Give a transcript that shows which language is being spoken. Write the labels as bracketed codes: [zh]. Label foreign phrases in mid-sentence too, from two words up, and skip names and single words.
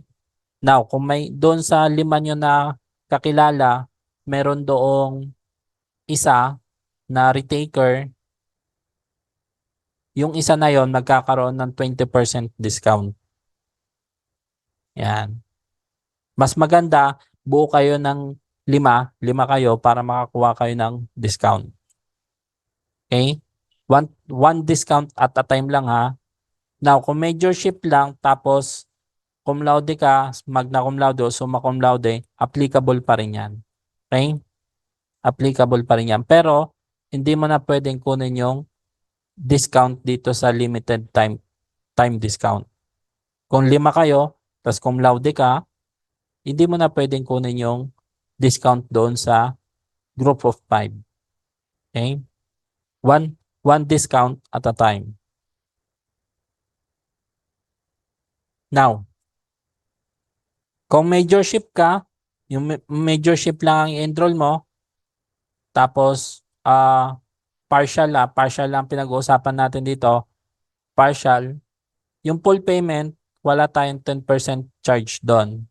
[tl] Now, kung may doon sa 5 nyo na kakilala, meron doong isa na retaker, yung isa na yon magkakaroon ng 20% discount. Yan. Mas maganda, buo kayo ng 5 kayo para makakuha kayo ng discount. Okay? [en] One discount at a time [tl] lang ha. Now, kung major ship lang, tapos [la] cum laude [tl] ka, [la] magna cum laude [tl] o [la] summa cum laude, [tl] applicable pa rin yan. Okay? Applicable pa rin yan. Pero, hindi mo na pwedeng kunin yung discount dito sa [en] limited time discount. [tl] Kung 5 kayo, tapos [la] cum laude [tl] ka, hindi mo na pwedeng kunin yung discount doon sa [en] group of 5. [tl] Okay? [en] One discount at a time. [tl] Now, kung majorship ka, yung majorship lang ang i-enroll mo, tapos partial lang pinag-uusapan natin dito, partial, yung [en] full payment, [tl] wala tayong 10% charge doon.